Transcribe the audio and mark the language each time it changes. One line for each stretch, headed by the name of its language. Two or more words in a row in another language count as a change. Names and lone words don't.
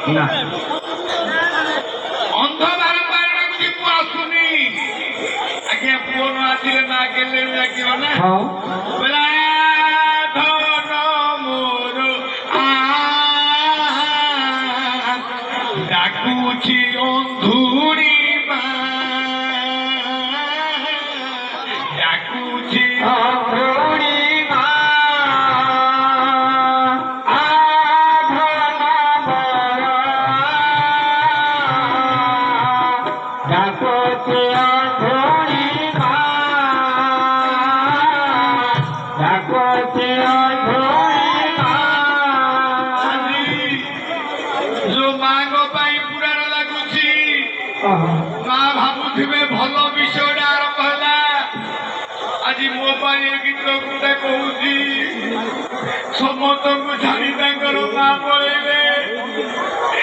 Odia: ଅନ୍ଧ ବାରମ୍ବାର ଡାକୁଛି ମୁଁ ଆସୁନି ଆଜ୍ଞା ପୁଅ ନ ଆସିଲେ ମା କେଲେ ଡାକିବ ନା ବେଲା ଧନ ମୋର ଡାକୁଛି ଅନ୍ଧୁଣି ମା ଡାକୁଛି ଅନ୍ଧୁଣି ମା ଡାକୁଛି ଅନ୍ଧୁଣି ମା ଡାକୁଛି ଅନ୍ଧୁଣି ମା ଯୋଉ ମାଙ୍କ ପାଇଁ ପୁରାଣ ଲାଗୁଛି ମା ଭାବୁଥିବେ ଭଲ ବିଷୟଟା ଆରମ୍ଭ ହେଲା ଆଜି ମୋ ପାଇଁ ଏ ଗୀତ ଗୁଟା କହୁଛି ସମସ୍ତଙ୍କୁ ଛାଡ଼ି ତାଙ୍କର ମା ପଳେଇବେ